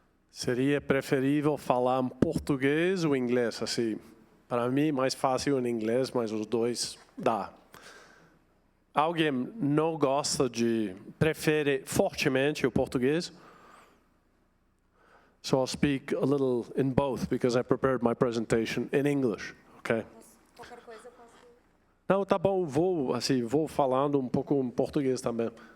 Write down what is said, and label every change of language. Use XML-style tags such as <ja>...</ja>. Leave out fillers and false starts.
<pt>Seria preferível falar em português ou inglês? Assim, para mim, mais fácil em inglês, mas os dois dá. Alguém não gosta prefere fortemente o português?</pt> <en>So I'll speak a little in both, because I prepared my presentation in English, okay?</en> <pt>Qualquer coisa eu posso... Não, tá bom, vou falando um pouco em português também.</pt>